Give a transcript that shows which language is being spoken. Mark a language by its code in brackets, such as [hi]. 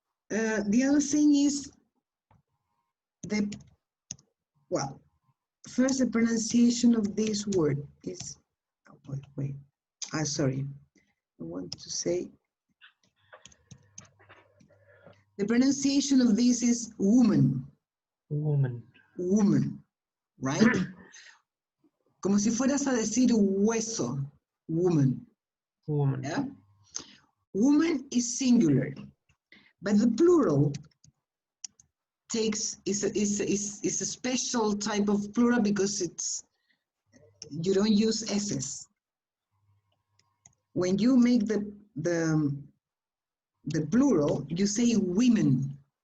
[en] The other thing is well, first the pronunciation of this word is, wait. Sorry. I want to say, the pronunciation of this is woman, Woman. woman, right? [es] Como si fueras a decir hueso, woman. [en] Woman. Yeah? Woman is singular, but the plural is a special type of plural because you don't use s's. When you make the plural, you say women,